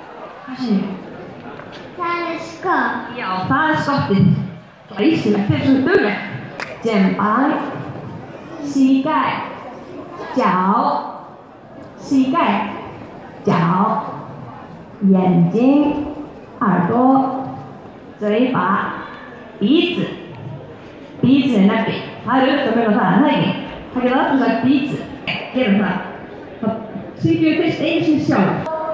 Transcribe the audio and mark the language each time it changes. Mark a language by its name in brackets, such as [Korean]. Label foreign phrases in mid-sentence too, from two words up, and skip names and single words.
[Icelandic] Það er skott. Já, það er skottið. Glæsilegt, þetta er svo dugleg. [Chinese] 肩膀、膝盖、脚、膝盖、脚、眼睛、耳朵、嘴巴、鼻子。鼻子那边， [Icelandic] það er auðvitað með það, en það ekki. Það getur alltaf sagt bízu. Gerum það. Það syngjum við fyrst einu sinni sjálf.